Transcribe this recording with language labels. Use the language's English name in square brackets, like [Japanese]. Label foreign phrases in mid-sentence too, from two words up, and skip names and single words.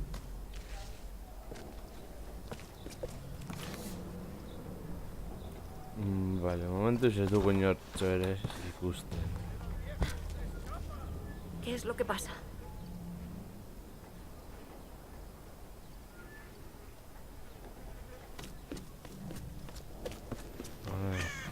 [Spanish] Vale, [Basque] momentuz ez dugu inortxo ere ikusten. [Spanish] ¿Qué es lo que pasa? A ver.